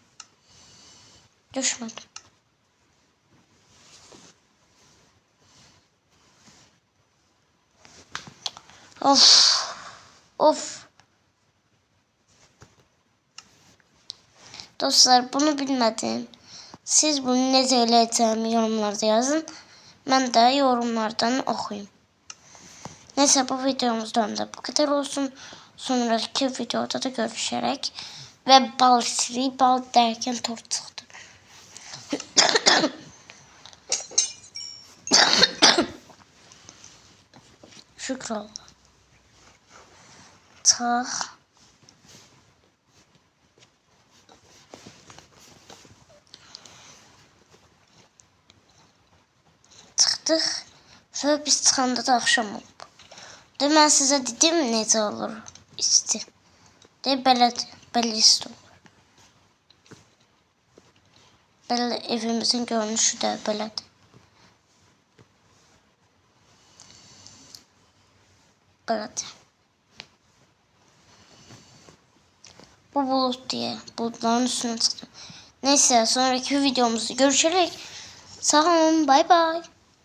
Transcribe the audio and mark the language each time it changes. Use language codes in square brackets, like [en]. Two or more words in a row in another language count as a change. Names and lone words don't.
[tr] Düşmedim. Of. Of. Dostlar bunu bilmedim. [az] Siz bunu necə eləyəcəyimi yorumlarda yazın. Mən də yorumlardan oxuyum. [tr] Neyse bu videomuzdan da bu kadar olsun. Sonraki videoda da görüşerek ve bal siri bal derken tort çıktı. Şükür Allah. Tak. Çıktık. Sonra biz çıkanda da akşam oldu. De ben size dedim [az] necə olur isti. De belə isti olur. Belə evimizin görünüşü də belədir. Belədir. [tr] Bu bulut diye bulutların üstüne çıktım. Neyse sonraki videomuzda görüşerek sağ olun, bay bay.